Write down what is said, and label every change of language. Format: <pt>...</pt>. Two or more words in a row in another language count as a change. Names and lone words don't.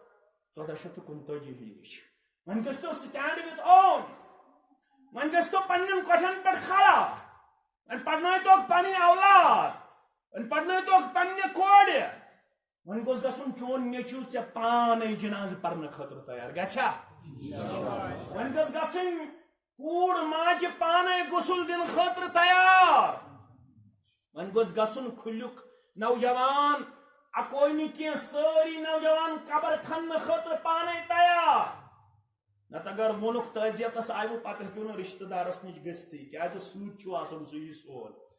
<ks>1429 ہی ون گژھِ تو سٹینڈ وتھ اون ون گژھِ تو پنن کٹھن پہ کھڑا ون پکنائے تو پنن اولاد ون پڑھنے تو پنہ کورِ ون گوس گژھُن چون نیچو ژےٚ پانے جناز پرنہٕ خٲطرٕ تیار گژھا ون گژھِ گژھٕنۍ کوٗر ماجہِ پانے غسل دِنہٕ خٲطرٕ تیار ون گوس گژھُن کھُلیُک نوجوان اکوے نہٕ کینٛہہ سٲری نوجوان قبر کھننہٕ خٲطرٕ پانے تیار نتہٕ اگر ووٚنُکھ تعزیتس آیوٕ پتہٕ ہیٚکِو نہٕ رشتہٕ دارس نِش گٔژھتھٕے کیازِ سۭتۍ چھُ آسان سُے سون</ks>